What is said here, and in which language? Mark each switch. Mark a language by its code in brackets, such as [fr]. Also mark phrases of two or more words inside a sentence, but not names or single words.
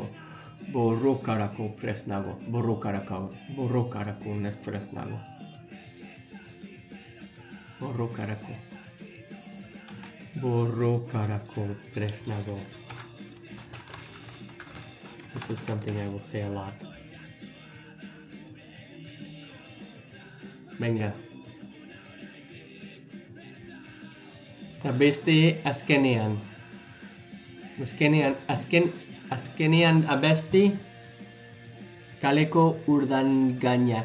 [eu] Borrokarako prest nago. Borrokarako prest nago. Borrokarako prest nago. [en] This is something I will say a lot. [eu] Venga. Eta beste azkenean. Azkenean abesti kaleko urdangainak.